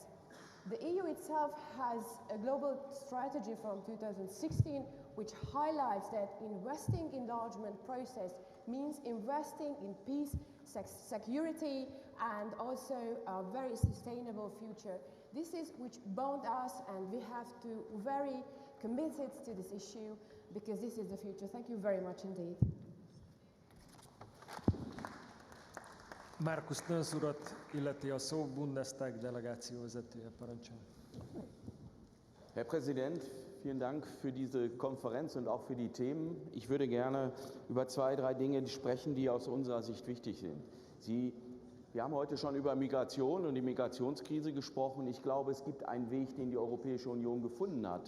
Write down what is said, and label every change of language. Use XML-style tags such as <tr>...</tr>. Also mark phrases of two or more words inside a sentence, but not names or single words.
<en>The EU itself has a global strategy from 2016 which highlights that investing in enlargement process means investing in peace, security, and also a very sustainable future. This is which bound us, and we have to very committed to this issue because this is the future. Thank you very much indeed.</en> <hu>Markus Nönsz urat illeti a szó, Bundestag delegáció vezetője, parancsoljon.</hu> <de>Herr Präsident, vielen Dank für diese Konferenz und auch für die Themen. Ich würde gerne über 2, 3 Dinge sprechen, die aus unserer Sicht wichtig sind. Wir haben heute schon über Migration und die Migrationskrise gesprochen. Ich glaube, es gibt einen Weg, den die Europäische Union gefunden hat.</de>